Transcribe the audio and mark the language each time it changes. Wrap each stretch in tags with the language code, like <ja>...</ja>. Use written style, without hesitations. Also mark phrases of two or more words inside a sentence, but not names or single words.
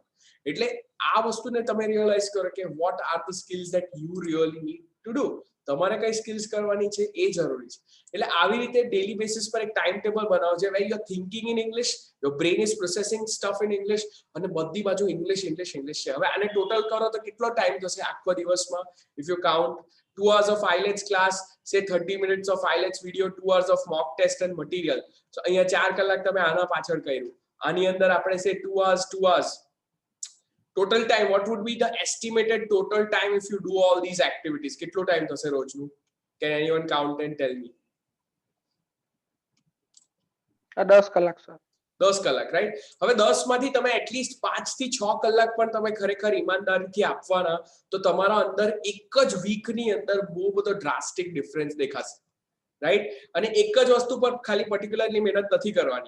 <gu>એટલે આ વસ્તુને તમે રિયલાઇઝ કરો કે</gu> <en>what are the skills that you really need to do.</en> <gu>તમારે કઈ સ્કિલ્સ કરવાની છે એ જરૂરી છે. એટલે આવી રીતે</gu> <en>daily basis</en> <gu>પર એક</gu> <en>time table</en> <gu>બનાવો છે</gu> <en>where you are thinking in English, your brain is processing stuff in English,</en> <gu>અને બધી બાજુ</gu> <en>English English English</en> <gu>છે. હવે આને ટોટલ કરો તો કેટલો ટાઈમ થશે આખો દિવસમાં?</gu> <en>If you count 2 hours of IELTS class, say 30 minutes of IELTS video, 2 hours of mock test and material.</en> <gu>So અહીંયા 4 કલાક તમે આના પાછળ કર્યું. આની અંદર આપણે</gu> <en>say 2 hours. Total time, what would be the estimated total time if you do all these activities?</en> <gu>કેટલો ટાઈમ થશે રોજનું?</gu> <en>Can anyone count and tell me?</en> <gu>10 કલાક સર. 10 કલાક, રાઈટ? હવે 10 માંથી તમે એટલીસ્ટ 5 થી 6 કલાક પણ તમે ખરેખર ઈમાનદારીથી આપવાના, તો તમારા અંદર એક જ વીકની અંદર બહુ બધો</gu> <en>drastic difference</en> <gu>દેખાશે, રાઈટ? અને એક જ વસ્તુ પર ખાલી પર્ટિક્યુલરલી મહેનત નથી કરવાની.</gu>